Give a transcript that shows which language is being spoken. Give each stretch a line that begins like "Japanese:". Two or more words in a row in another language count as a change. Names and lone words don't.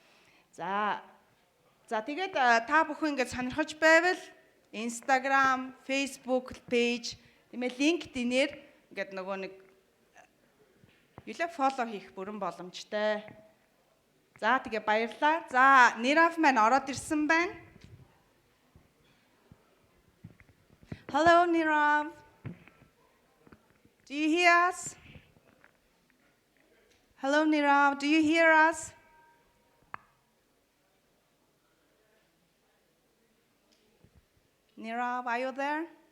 Mongolian: За тэгээд та бүхэн ингэж сонирхож байвал Instagram, Facebook page, тиймээ LinkedIn-ээр ингээд нөгөө нэг фоллоу хийх бүрэн боломжтой. За тэгээ баярлалаа. За Nirav маань ороод ирсэн байна.
English: Hello Nirav. Do you hear us? Hello Nirav, do you hear us? Nirav, are you there?